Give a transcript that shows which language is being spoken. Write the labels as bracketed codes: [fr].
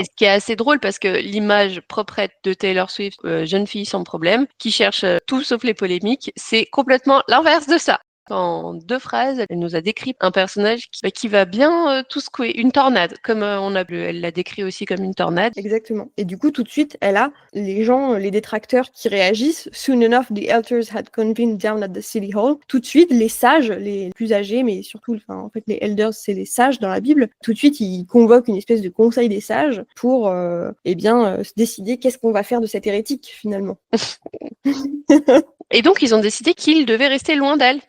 [fr] Et ce qui est assez drôle, parce que l'image proprette de Taylor Swift, jeune fille sans problème, qui cherche tout sauf les polémiques, c'est complètement l'inverse de ça. En deux phrases, elle nous a décrit un personnage qui va bien tout secouer, une tornade, comme elle l'a décrit aussi comme une tornade. Exactement. Et du coup, tout de suite, elle a les gens, les détracteurs qui réagissent. [en] Soon enough, the elders had convened down at the city hall. [fr] Tout de suite, les sages, les plus âgés, mais surtout, en fait, les elders, c'est les sages dans la Bible. Tout de suite, ils convoquent une espèce de conseil des sages pour, se décider qu'est-ce qu'on va faire de cette hérétique, finalement. Et donc, ils ont décidé qu'il devait rester loin d'elle.